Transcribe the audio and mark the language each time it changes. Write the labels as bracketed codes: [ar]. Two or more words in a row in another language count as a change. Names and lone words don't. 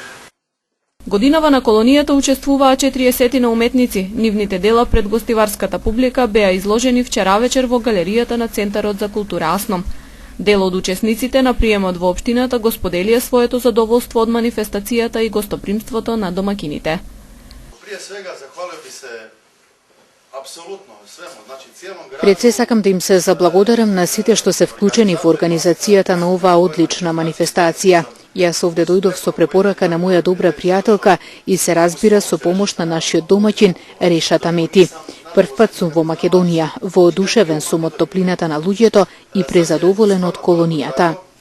[mk] Годинава на колонијата учествуваа 40 на уметници. Нивните дела пред гостиварската публика беа изложени вчера вечер во галеријата на Центарот за култура Асном. Дел од учесниците на приемот во општината го споделија своето задоволство од манифестацијата и гостопримството на домакините. [hr] Прije svega zahvalio bi se apsolutno svemu, znači cijelom gradu. [mk] Пред се сакам да им се заблагодарам на сите што се вклучени во организацијата на оваа одлична манифестација. Јас овде дојдов со препорака на моја добра пријателка и се разбира со помош на нашиот домаќин Решата Мети. Прв пат сум во Македонија, воодушевен сум од топлината на луѓето и презадоволен од колонијата.